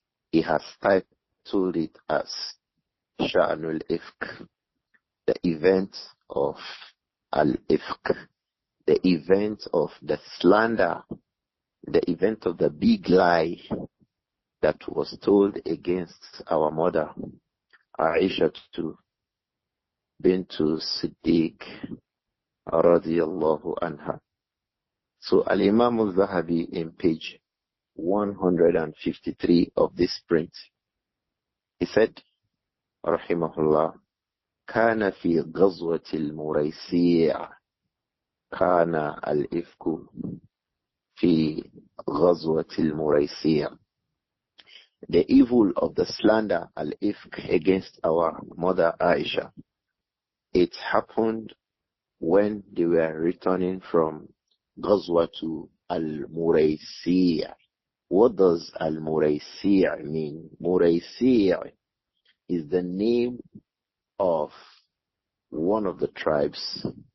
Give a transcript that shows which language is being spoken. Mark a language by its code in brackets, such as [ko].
[en] he has titled it as Sha'nul Ifk, the event of Al-Ifk, the event of the slander, the event of the big lie that was told against our mother, Āishah bintu Siddiq, radiyallahu anha. So Al-Imam Adh-Dhahabi in page 153 of this print, he said, [ar] رحمه الله كان في غزوة المريسيع كان الإفك في غزوة المريسيع. [en] The evil of the slander al-ifk against our mother Āishah, it happened when they were returning from Ghazwatu al-Muraysi'. What does al-Muraysi' mean? Muraysi' is the name of one of the tribes.